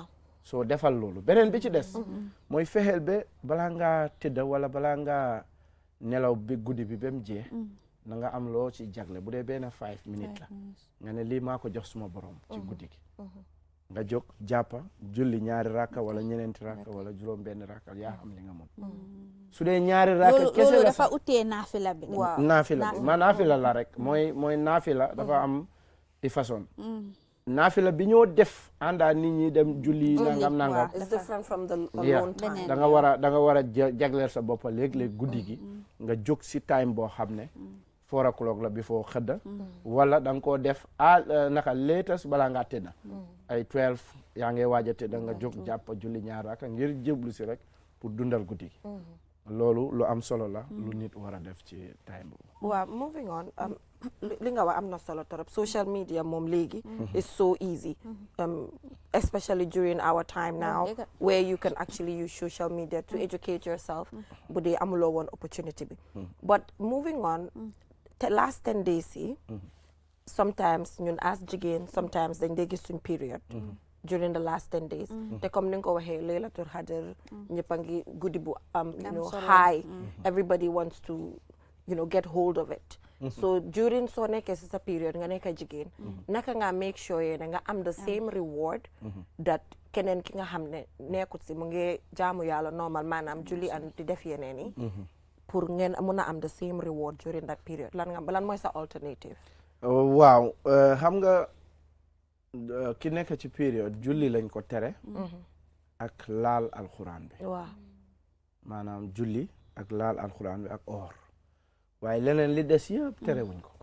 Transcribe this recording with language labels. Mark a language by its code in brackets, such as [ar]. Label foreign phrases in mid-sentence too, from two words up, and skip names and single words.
[wo] soo defal loolu beneen bi ci des mooy fexeel ba balaa ngaa tëdda wala balaa ngaa nelaw bi guddi bi ba mu jeex na nga am loo ci jagle bu dee benn 5 minutes la nga ne lii maa ko jox suma borom ci guddi gi nga jóg jàppa julli 2 rakka wala 4 rakka wala juróom benn rakka yaa xam li nga mën su dee 2 rakka kese la loolu dafa utee naafila bi naafila ma naafila la rek mooy naafila dafa am i façon naafila bi ñoo def àndaa nit ñi dem julli nangam [en] it's different from the alone time [wo] da nga war a jagleel sa boppa léeg-léeg guddi gi nga jóg si time boo xam ne 4 o'clock la before xëdda wala da nga koo def naka latest balaa ngaa tëdda ay 12 yaa ngay waaj a tëdda nga jóg jàppa julli 2 rakka ngir jéblu si rek pour dundal guddi gi loolu lu am solo la lu nit war a def ci time boobu [en] waaw moving on [wo] li nga wax am na solo torop [en] social media [wo] moom léegi [en] is so easy especially during our time now where you can actually use social media to educate yourself [wo] bu dee [en] amuloo woon opportunity bi but moving on the last 10 days yi sometimes ñun as jigéen sometimes dañ dee gis suñ period during the last [wo] 10 days te comme ni nga ko waxee laylatul qadr ñëpp a ngi guddi bu high [en] everybody wants to get hold of it so during [wo] soo nekkee si sa period nga nekk jigéen naka nga [en] make sure [wo] yee nga am [en] the same reward [wo] that keneen ki nga xam ne nekkut si mu ngi jaamu yàlla normal maanaam julli and di def yeneen yi pour ngeen mun a am [en] the same reward during that period [wo] lan mooy sa alternative waaw xam nga ki nekk ci période julli lañ ko tere ak laal alxuraan bi waaw maanaam julli ak laal alxuraan bi ak or waaye leneen li des yëpp tere wuñ ko